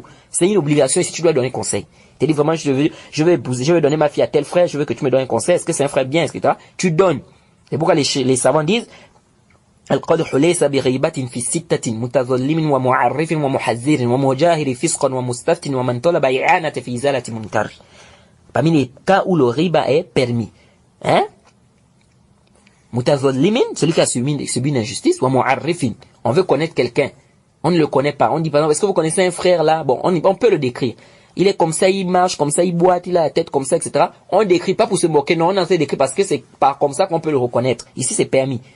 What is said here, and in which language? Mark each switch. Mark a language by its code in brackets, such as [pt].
[fr] C'est une obligation si tu dois donner conseil. Tu dis vraiment je veux donner ma fille à tel frère, je veux que tu me donnes un conseil, est-ce que c'est un frère bien, etc. Tu donnes. C'est pourquoi les savants disent [ar] القدح ليس بغيبة في ستة متظلم ومعرف ومحذر ومجاهر فسقا ومستفتن ومن طلب إعانة في إزالة منكر. [fr] Parmi les cas où le riba est permis, mutazallimin, celui qui a subi une injustice, wa mu'arrifin, on veut connaître quelqu'un, on ne le connaît pas, on dit par exemple, est-ce que vous connaissez un frère là? Bon, on peut le décrire. Il est comme ça, il marche comme ça, il boite, il a la tête comme ça, etc. On ne décrit pas pour se moquer, non, on en fait décrire parce que c'est pas comme ça qu'on peut le reconnaître. Ici, c'est permis.